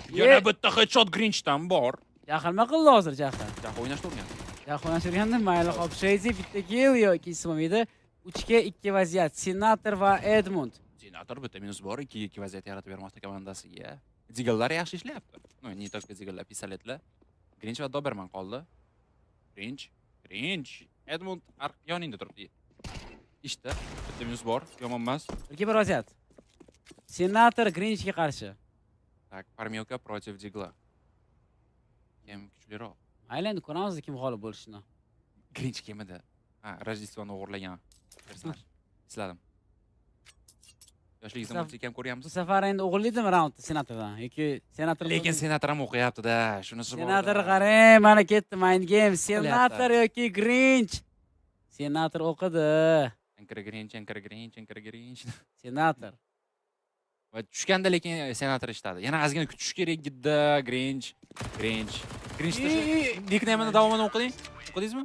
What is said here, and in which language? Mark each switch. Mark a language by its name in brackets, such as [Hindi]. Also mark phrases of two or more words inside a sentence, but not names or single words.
[Uzbek] Yana bitta headshot Grinchdan bor. Jahlma qildi hozir jahl. Jahl o'ynashni o'rgan. Jahl o'ynashganda mayli qolib Shady bitta kill yoki ismimida 3 ga 2 vaziyat. Senator va Edmund. Senator bitta minus bor, 2 ga 2 vaziyat yaratib bermoqda komandasiga. Deagle'lar yaxshi ishlayapti. [Russian] No, не только [Uzbek] Deagle'lar, pistoletlar. Grinch va Doberman qoldi. Grinch. Edmund yoningda turibdi. İşte bitta minus bor, yomon emas. 1 ga 1 vaziyat. Senator Grinchga qarshi. [Russian] Tak, Parmyoka против Deagle'a. [Uzbek] Kim kuchliroq? Mayli endi ko'ramiz kim g'olib bo'lishini. Grinch kimida? Ha, Rojdestvoni o'g'irlagan personaj. Esladim. Yoshligingizda multikam Bu ko'ryapsiz? safar endi o'g'irlaydimi raundni Senatordan yoki Senator? Lekin Senator ham o'qiyapti-da, shunisi bor. Senator qarang, mana ketdi mind game. Senator yoki Grinch? Senator o'qidi. Grinch. Senator. Va tushganda lekin Senator ishladi. Yana ozgina kutish kerak edi. Grinch. Nickname'ni davomini o'qidingizmi?